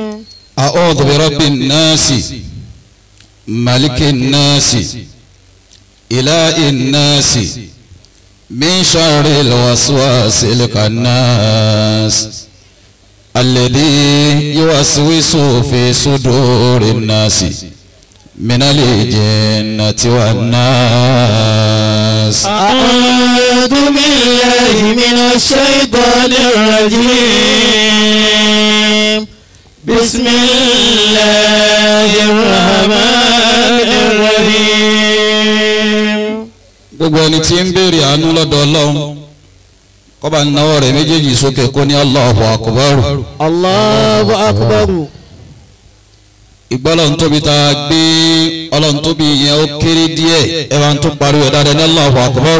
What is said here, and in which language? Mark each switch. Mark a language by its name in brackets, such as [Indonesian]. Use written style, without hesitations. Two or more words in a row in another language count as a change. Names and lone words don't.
[Arabic] أعوذ برب الناس ملك الناس إله الناس من شر الوسواس الخناس الذي يوسوس في صدور الناس من الجنة والناس. أعوذ بالله من الشيطان الرجيم. بسم الله الرحمن الرحيم. [Yoruba] gbogbo ẹni tí ń béèrè àánú lọ́dọ̀ Ọlọ́run kó bá náwó rẹ̀ méjèèjì sókè kó ní [Arabic] الله أكبر. الله أكبر. [Yoruba] ìgbà Ọlọ́run tóbi tá a gbé Ọlọ́run tóbi yẹn ó kéré díẹ̀ ẹ bá ń tún pariwo ẹ̀ dáadáa ní [Arabic] الله أكبر.